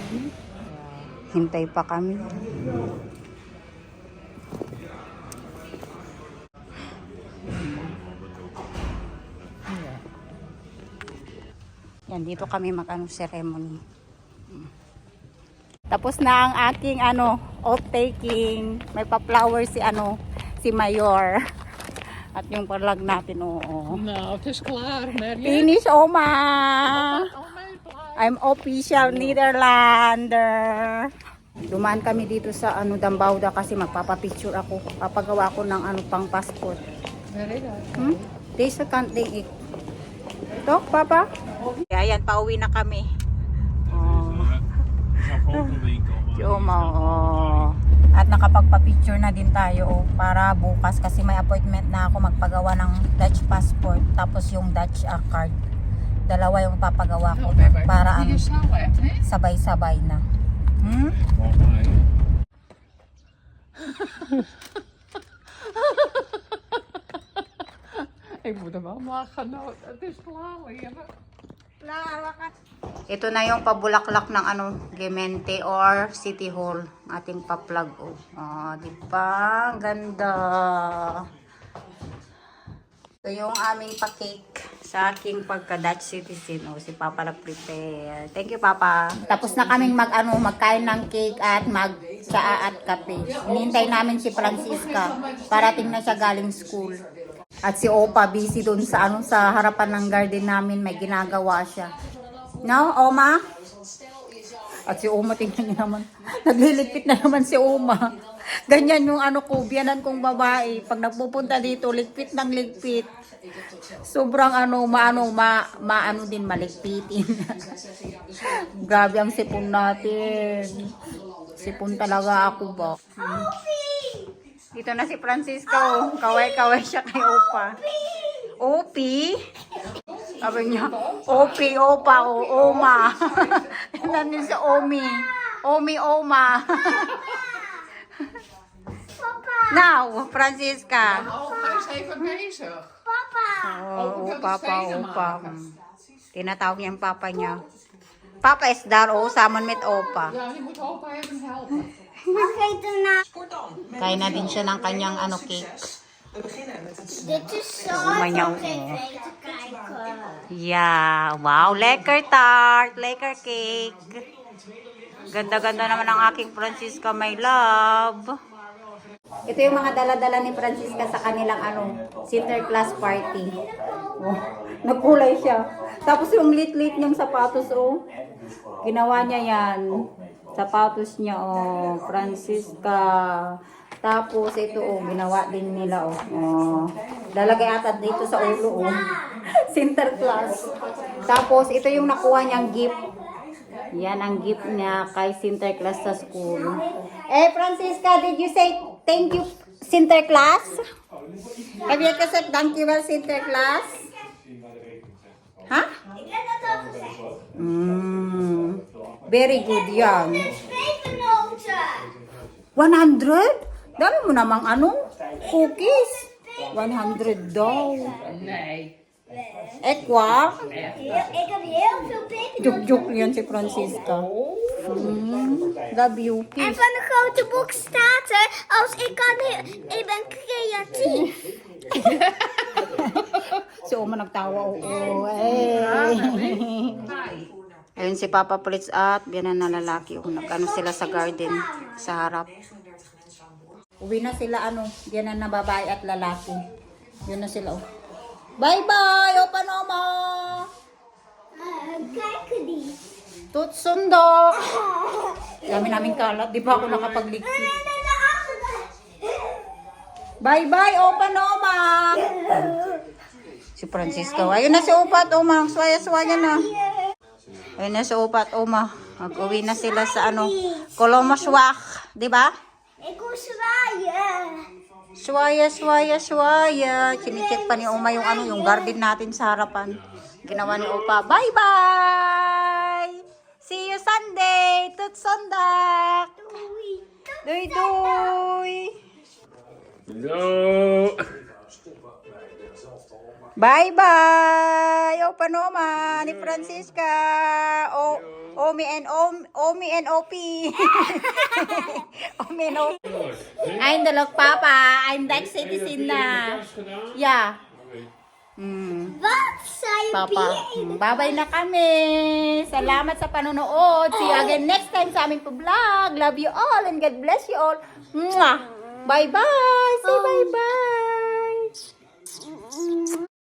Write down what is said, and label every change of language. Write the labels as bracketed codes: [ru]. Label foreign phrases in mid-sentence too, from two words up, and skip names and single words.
[tl] Hintay pa kami. Yan, dito kami ceremony. Tapos na ang aking oath taking. May pa-flower si Mayor. At yung palag natin, oo. [nl] Nou, het is klaar, Merje. [en] Finish, Oma! [nl] Al mijn plaat. [en] I'm official Netherlander. [tl] Dumaan kami dito sa Dambauda kasi magpapapicture ako. Papagawa ko ng pang passport. [en] Very nice. [nl] Deze kant denk ik. Toch, Papa? [tl] Ayan, pauwi na kami. Si Oma, At nakapagpa-picture na din tayo para bukas kasi may appointment na ako magpagawa ng [en] Dutch passport [tl] tapos yung [en] Dutch card. [tl] Dalawa yung papagawa ko para [nl] Die is snel, hè? Nee? [tl] sabay-sabay na. [nl] Ik moet er wel lachen. Nou, het is klaar, lieve. [tl] Ito na yung pabulaklak ng Gemente or City Hall. Ating pa-plug. Di ba? Ganda. Ito yung aming pa-cake sa aking pagka- [en] Dutch citizen. [tl] Si Papa nag-prepare. [en] Thank you, [tl] Papa. Tapos na kaming magkain ng cake at mag-tsaa at kape. Hinihintay namin si Francisca. Parating na siya galing school. At si Opa busy doon sa sa harapan ng garden namin, may ginagawa siya. No, Oma? At si Oma, tingnan niyo naman. Nagliligpit na naman si Oma. Ganyan yung biyanan kong babae. Pag nagpupunta dito, ligpit ng ligpit. Sobrang maano din maligpitin. Grabe ang sipon natin. Sipon talaga ako ba? Dito na si Francisco. Kaway-kaway siya kay Opa. Opi? Sabi niya, Opi, Opa, Oma. Nandun si Omi. Omi, Oma. [nl] Now, Francisca. Oh, hij is even bezig. Opa. [tl] Tinatawag niya ang papa niya. [nl] Papa is daar, samen met Opa. Ja, je moet opa even helpen. [tl] Kain na din siya ng kanyang cake. [nl] Dit is zo Maar jou, op tv te kijken. [en] Yeah, wow, [nl] lekker tart, lekker cake. [tl] Ganda-ganda naman ang aking Francisca, [en] my love. [tl] Ito yung mga dala-dala ni Francisca sa kanilang Sinterklaas party. Nagkulay siya. Tapos yung lit-lit niyang sapatos, ginawa niya yan. Sapatos niya, Francisca. Tapos ito, ginawa din nila, lalagay ata dito sa ulo, Sinterklaas. Tapos ito yung nakuha niyang gift. Yan ang gift niya kay Sinterklaas sa school. [en] Francisca, did you say thank you, Sinterklaas? Have you said thank you, Sinterklaas? Ha? [nl] Ik heb dat al gezegd. [tl] Very good yan. [nl] Pepernoten. [tl] 100? Dami mo namang cookies. 100 daw. [nl] Nee. Ekwa? Ik heb heel veel pepernoten. [tl] Juk-juk yan si Francisca. The [nl] En [en] beauty. [nl] van de grote boek staat er, als ik ben creatief. [tl] Si Oma nagtawa. Ayun si Papa Fritz at biyanan na lalaki. Sila sa garden, sa harap. Uwi na sila, biyanan na babae at lalaki. Yun na sila, Bye-bye! Open mo! [nl] Kijk die. Tutsundo. [tl] Dami namin kalat. Di pa ako nakapagligpit. Bye-bye, Opa Noma. Si Francisco. Ayun na si Opa at Oma. Swaya-swaya na. Ayun na si Opa at Oma. Mag-uwi na sila sa Kolomaswak. Di ba? [nl] Ik wil zwaaien. Swaya. [tl] Chine-check pa ni Oma yung garden natin sa harapan. Ginawa ni Opa. Bye-bye! [en] See you Sunday! Tutsondak! [nl] Doy! [tl] No. Bye-bye! Opa Noma ni Francisca. Omi and OP. [en] Omi and OP. I'm the look, Papa. I'm Dutch citizen na. Yeah. [nl] Wat zei je [tl] Papa, bye-bye na kami. Salamat sa panonood. [en] See you again next time [tl] sa aming vlog. [en] Love you all and God bless you all. Mwah! Bye-bye. Say bye-bye.